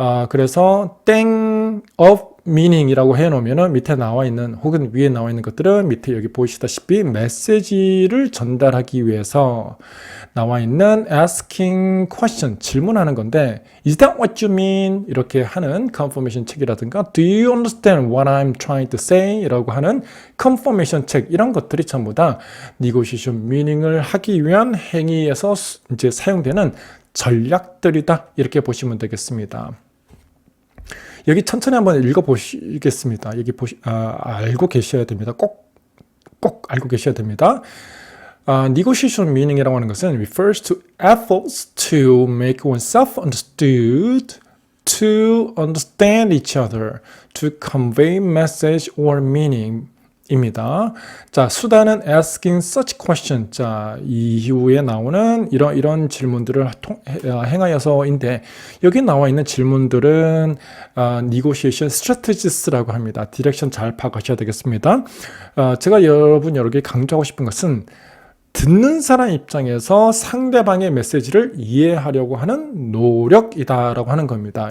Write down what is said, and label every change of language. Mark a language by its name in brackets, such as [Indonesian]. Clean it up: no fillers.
[Korean] 그래서 땡 of meaning이라고 해놓으면은 밑에 나와 있는 혹은 위에 나와 있는 것들은 밑에 여기 보시다시피 메시지를 전달하기 위해서 나와 있는 [English] asking question, [Korean] 질문하는 건데 [English] is that what you mean? [Korean] 이렇게 하는 [English] confirmation check이라든가 do you understand what I'm trying to say? [Korean] 라고 하는 confirmation check 이런 것들이 전부 다 negotiation meaning을 하기 위한 행위에서 이제 사용되는 전략들이다 이렇게 보시면 되겠습니다. 여기 천천히 한번 읽어보시겠습니다. 여기 알고 계셔야 됩니다. 꼭 알고 계셔야 됩니다. [English] negotiation meaning이라고 [Korean] 하는 것은 [English] refers to efforts to make oneself understood, to understand each other, to convey message or meaning. [Korean] 입니다. 자, 수단은 [English] asking such question. [Korean] 자, 이후에 나오는 이런 질문들을 행하여서인데 여기 나와 있는 질문들은 negotiation strategies라고 합니다. 디렉션 잘 파악하셔야 되겠습니다. 제가 여러분에게 강조하고 싶은 것은 듣는 사람 입장에서 상대방의 메시지를 이해하려고 하는 노력이다라고 하는 겁니다.